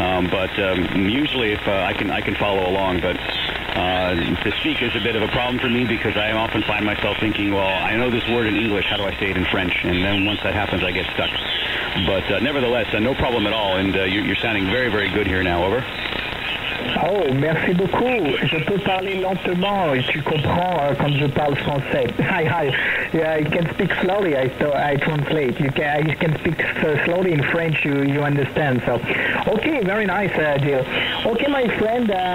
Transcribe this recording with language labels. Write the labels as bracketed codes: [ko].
[en] But usually if I can follow along, but to speak is a bit of a problem for me because I often find myself thinking, well, I know this word in English, how do I say it in French? And then once that happens, I get stuck. But nevertheless, no problem at all, and you're sounding very, very good here now. Over. [fr] Oh, merci beaucoup. Je peux parler lentement et tu comprends quand je parle français. [en] Hi. Yeah, you can speak slowly. I translate. You can speak slowly in French. You understand. So, okay, very nice, Jill. Okay, my friend.